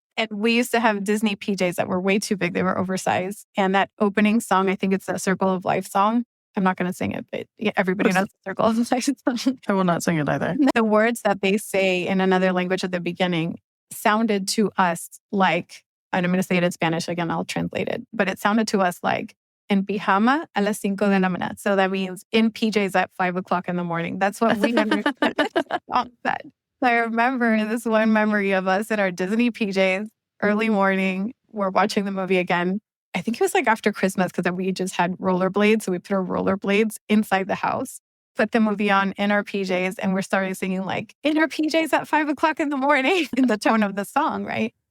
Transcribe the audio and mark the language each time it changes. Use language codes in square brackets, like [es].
[en] And we used to have Disney PJs that were way too big. They were oversized. And that opening song, I think it's the Circle of Life song. I'm not going to sing it, but everybody knows the Circle of Life song. I will not sing it either. The words that they say in another language at the beginning sounded to us like, and I'm going to say it in Spanish again, I'll translate it. But it sounded to us like, [es] en pijama a las 5 de la mañana. [en] So that means in PJs at 5 o'clock in the morning. That's what we understood the song said. So I remember this one memory of us in our Disney PJs, early morning. We're watching the movie again. I think it was like after Christmas because we just had rollerblades. So we put our rollerblades inside the house, put the movie on in our PJs, and we're starting singing like in our PJs at 5 o'clock in the morning in the tone of the song, right?